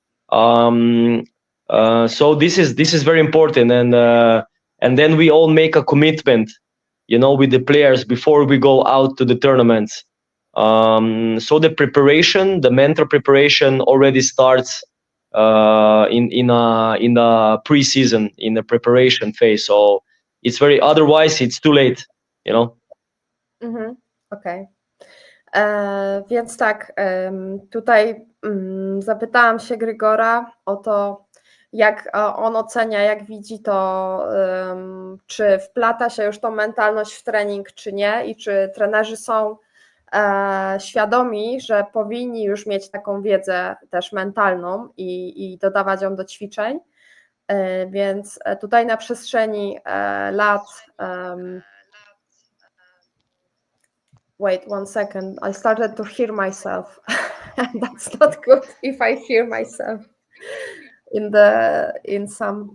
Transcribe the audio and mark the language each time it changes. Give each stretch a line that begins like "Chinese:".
English: So this is very important, and then we all make a commitment, with the players before we go out to the tournaments. So the mental preparation already starts in a pre-season, in the preparation phase. So it's otherwise it's too late.
Polish: Okej. Więc tak, tutaj zapytałam się Grygora o to, jak on ocenia, jak widzi to, czy wplata się już tą mentalność w trening, czy nie, i czy trenerzy są świadomi, że powinni już mieć taką wiedzę też mentalną i dodawać ją do ćwiczeń. Więc tutaj na przestrzeni lat.
English: Wait 1 second, I started to hear myself. That's not good if I hear myself in some